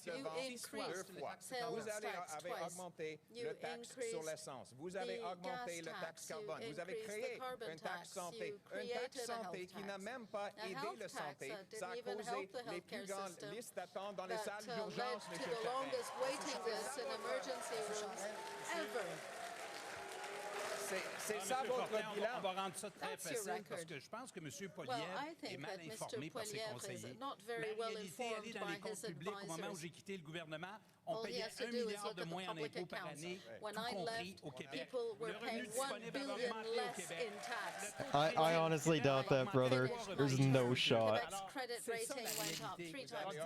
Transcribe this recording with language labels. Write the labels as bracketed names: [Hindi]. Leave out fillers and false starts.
[English] You increased sales tax twice. You increased the gas tax. You increased the carbon tax. You created a health tax. A health tax that didn't even help the healthcare system, that led to the longest waiting lists in emergency rooms ever. [French] C'est ça votre bilan. On va rendre ça très facile parce que je pense que M. Poilievre est mal informé par ses conseillers. La réalité, aller dans les comptes publics, au moment où j'ai quitté le gouvernement, on payait $1 milliard de moins en impôts par année, tout compris au Québec. Le revenu disponible a augmenté au Québec. [English] I honestly doubt that, brother. There's no shot. Quebec's credit rating went up 3 times.